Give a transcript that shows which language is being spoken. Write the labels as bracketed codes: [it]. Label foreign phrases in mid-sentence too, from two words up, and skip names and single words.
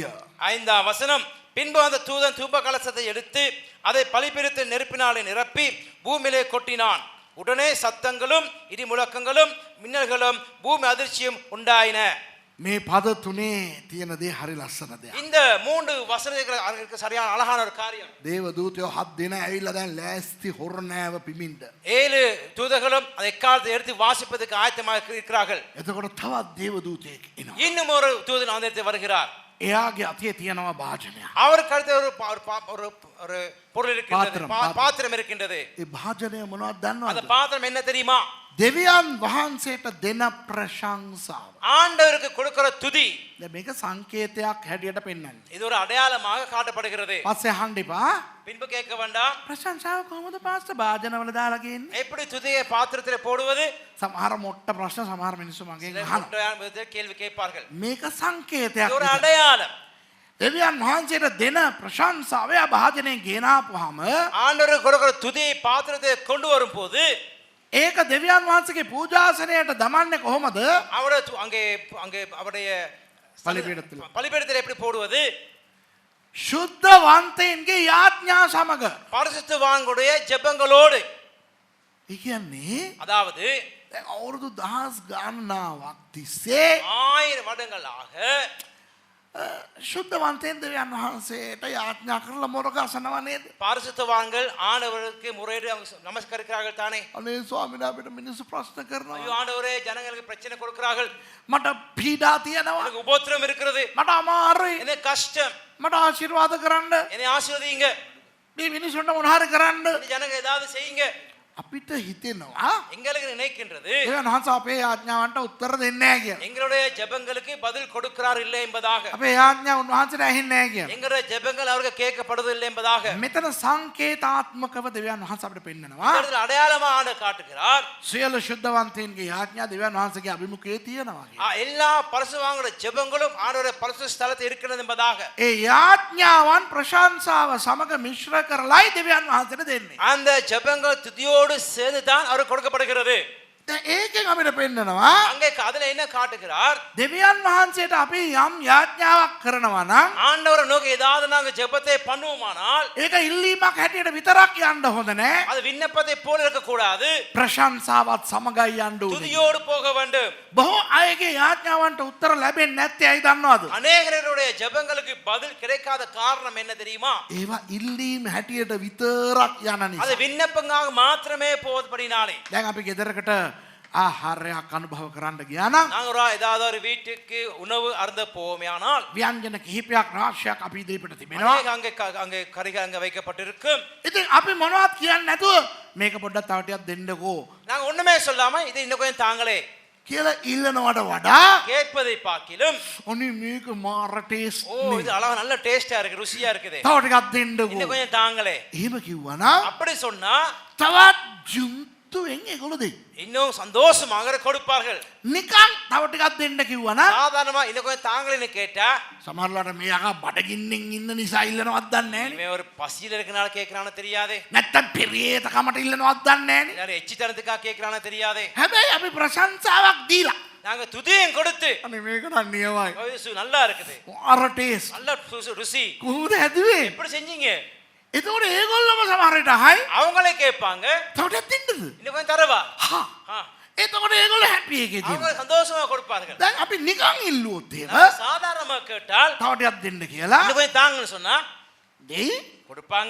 [ta] ஐந்தாம் வசனம். பின்பு அந்த தூதன் தூப கலசத்தை எடுத்து அதை பலிபீடத்தில் நெருப்பினாலே நிரப்பி பூமியிலே கொட்டினான். உடனே சத்தங்களும் இடி முழக்கங்களும் மின்னல்களும் பூமி அதிர்ச்சியும் உண்டாயின. [si] මේ පද තුනේ තියෙන දේ හරි ලස්සන දෙයක්. [ta] இந்த மூன்று வசனங்களுக்கு சரியான அழகான ஒரு காரியம். [si] දේවදූතයෝ 7 දෙනා ඇවිල්ලා දැන් ලෑස්ති හොරණෑව පිමින්ද. [ta] 7 தூதர்களும் அதை காலத்தை எடுத்து வாசிப்பதற்கு ஆயத்தமாக இருக்கிறார்கள். [si] එතකොට තවත් දේවදූතයෙක් එනවා. [ta] இன்னும் ஒரு தூதன் அந்த இடத்தில் வருகிறார். [si] එයාගේ අතේ තියෙනවා භාජනයක්. [ta] அவருக்கு அடுத்த ஒரு பொருள் இருக்கின்றது, பாத்திரம் இருக்கின்றது. [si] ඒ භාජනය මොනවද [ta] அந்த [si] දන්නවද? [ta] பாத்திரம் என்ன தெரியுமா? [si] දෙවියන් වහන්සේට දෙන ප්‍රශංසාව. [ta] ஆண்டவருக்கு கொடுக்கிற துதி. [si] දැන් මේක සංකේතයක් හැටියට පෙන්වන්නේ. [ta] இது ஒரு அடையாளமாக காட்டப்படுகிறது. [si] පස්සේ අහන්න එපා. [ta] பின்பு கேட்க வேண்டாம். [si] ප්‍රශංසාව කොහොමද පාස්ටර් භාජනවල දාලා ගන්නේ? [ta] எப்படி துதியை பாத்திரத்தில் போடுவது? [si] සමහර මොට්ට ප්‍රශ්න සමහර මිනිස්සු මගෙන් අහනවා. [ta] கேள்வி கேட்பார்கள். [si] මේක සංකේතයක්. [ta] இது ஒரு அடையாளம். [si] දෙවියන් වහන්සේට දෙන ප්‍රශංසාව යා භාජනයෙන් ගෙනාපුවාම [ta] ஆண்டவருக்கு கொடுக்கிற துதியை பாத்திரத்தை கொண்டு வரும்போது [si] ඒක දෙවියන් වහන්සේගේ පූජාසනයට දමන්නේ කොහොමද? [ta] அவரை அங்கே அவருடைய பலிபீடத்தில் எப்படி போடுவது? [si] ශුද්ධවන්තයින්ගේ යාඥා සමග. [ta] பரிசுத்தவான்களுடைய ஜெபங்களோடு. [si] ඒ කියන්නේ [ta] அதாவது [si] දැන් අවුරුදු 1000 ගණනාවක් තිස්සේ [ta] 1000 வருடங்களாக [si] ශුද්ධවන්තයන් දෙවියන් වහන්සේට යාඥා කරලා මොරගසනවා නේද? [ta] பரிசுத்தவான்கள் ஆண்டவருக்கு முறையிட்டு நமஸ்கரிக்கிறார்கள் தானே. [si] අනේ ස්වාමීන් අපිට මිනිස්සු ප්‍රශ්න කරනවා. [ta] ஐயோ ஆண்டவரே, ஜனங்களுக்கு பிரச்சனை கொடுக்கிறார்கள். [si] මට පීඩා තියෙනවා. [ta] எனக்கு உபத்திரம் இருக்கிறது. [si] මට අමාරුයි. [ta] எனக்கு கஷ்டம். [si] මට ආශිර්වාද කරන්න. [ta] என்னை ஆசீர்வதிங்க. [si] මේ මිනිස්සුන්ට මොන හරි කරන්න. [ta] இந்த ஜனங்க ஏதாவது செய்யுங்க. [si] අපිට හිතෙනවා [ta] எங்களுக்கு நினைக்கின்றது [si] දෙවියන් වහන්සේ අපේ යාඥාවන්ට උත්තර දෙන්නේ නැහැ කියලා. [ta] எங்களுடைய ஜெபங்களுக்கு பதில் கொடுக்கிறார் இல்லை என்பதாக [si] අපේ යාඥා උන්වහන්සේට ඇහෙන්නේ නැහැ කියලා. [ta] எங்களுடைய ஜெபங்கள் அவருக்கு கேட்கப்படுவதில்லை என்பதாக [si] මෙතන සංකේතාත්මකව දෙවියන් වහන්සේ අපිට පෙන්නනවා. [ta] இந்த இடத்துல அடையாளமா ஆண்டு காட்டுகிறார் [si] සියලු ශුද්ධවන්තයන්ගේ යාඥා දෙවියන් වහන්සේගේ අභිමුඛයේ තියෙනවා කියලා. [ta] எல்லா பரிசுத்தவான்களுடைய ஜெபங்களும் ஆண்டவருடைய பரிசுத்த ஸ்தலத்தில் இருக்கிறது என்பதாக [si] ඒ යාඥාවන් ප්‍රශංසාව සමග මිශ්‍ර කරලායි දෙවියන් වහන්සේට දෙන්නේ. [ta] அந்த ஜெபங்கள் துதியோடு சேர்ந்து தான் அவருக்கு கொடுக்கப்படுகிறது. [si] දැන් ඒකෙන් අපිට පෙන්නනවා [ta] அங்கே அதுல என்ன காட்டுகிறார் [si] දෙවියන් වහන්සේට අපි යම් යාඥාවක් කරනවා නම් [ta] ஆண்டவரை நோக்கி ஏதாவது நாங்க ஜெபத்தை பண்ணுவோமானால் [si] ඒක ඉල්ලීමක් හැටියට විතරක් යන්න හොඳ නැහැ. [ta] அது விண்ணப்பத்தை போல இருக்கக்கூடாது [si] ප්‍රශංසාවත් සමගයි යන්න ඕනේ. [ta] துதியோடு போக வேண்டும். [si] බොහෝ අයගේ යාඥාවන්ට උත්තර ලැබෙන්නේ නැත්තේ ඇයි දන්නවද? [ta] அநேகருடைய ஜெபங்களுக்கு பதில் கிடைக்காத காரணம் என்ன தெரியுமா? [si] ඒවා ඉල්ලීම් හැටියට විතරක් යන [ta] அது [si] නිසා. [ta] விண்ணப்பங்காக மாத்திரமே போவதுபடினாலே [si] දැන් අපි ගෙදරකට ආහාරයක් අනුභව කරන්න ගියා නම් [ta] நாங்க ஏதாவது ஒரு வீட்டுக்கு உணவு அருந்த போவோமேயானால் [si] ව්‍යංජන කිහිපයක් රාශියක් අපි ඉදිරිපිට තිබෙනවා. [ta] அங்கே கறிகள் அங்கே வைக்கப்பட்டிருக்கும். [si] ඉතින් අපි මොනවත් කියන්නේ නැතුව මේක පොඩ්ඩක් තව ටිකක් දෙන්නකෝ [ta] நாங்க ஒண்ணுமே சொல்லாம இது இன்னும் கொஞ்சம் தாங்களே [si] කියලා ඉල්ලනවට වඩා [ta] கேட்பதை பார்க்கிலும் [si] ඔනි මේක මාර ටේස්ට් [ta] ஓ இது அழகா நல்ல டேஸ்டா இருக்கு ருசியா இருக்குது [si] තව ටිකක් දෙන්නකෝ. [ta] இன்னும் கொஞ்சம் தாங்களே [si] එහෙම කිව්වනම් [ta] அப்படி சொன்னா [si] තවත් ජුන්තුවෙන් ඒගොල්ලෝ දෙයි. [ta] இன்னும் சந்தோஷமாக கொடுப்பார்கள். [si] නිකන් තව ටිකක් දෙන්න කිව්වනම් [ta] சாதாரணமா இன்னும் கொஞ்சம் தாங்களேன்னு கேட்டா [si] සමහරවිට මේ යකා බඩගින්නෙන් ඉන්න නිසා ඉල්ලනවත් දන්නේ නැහැ නේ. [ta] இவன் ஒரு பசியில இருக்கனால கேட்கறானு தெரியாதே, [si] නැත්තම් පෙරේතකමට ඉල්ලනවත් දන්නේ නැහැ නේ. [ta] எல்லாரும் எச்சித்தனத்துக்காக கேட்கறானு தெரியாதே. [si] හැබැයි අපි ප්‍රශංසාවක් දීලා [ta] நாங்க துதியும் கொடுத்து [si] අනේ මේක නම් නියමයි. [ta] "ஓ, இது நல்லா இருக்குது, [si] මාර ටේස්ට් [ta] நல்ல ருசி, [si] කොහොමද හැදුවේ? [ta] எப்படி செஞ்சீங்க?" [si] එතකොට ඒගොල්ලෝම සමහර විට අහයි [ta] அவங்களே கேட்பாங்க, [si] තව ටිකක් දෙන්නද? [ta] இன்னும் கொஞ்சம் தரவா? [si] හා [ta] ஆ, [si] එතකොට ඒගොල්ලෝ හැපි එකේ [ta] அவங்க [si] තියෙනවා. [ta] சந்தோஷமா கொடுப்பார்கள். [si] දැන් අපි නිකන් ඉල්ලුවොත් එහෙම [ta] நாங்க சாதாரணமா கேட்டால் [si] තව ටිකක් දෙන්න කියලා [ta] இன்னும் கொஞ்சம் தாங்கன்னு சொன்னா [si] දෙයි. [ta] கொடுப்பாங்க.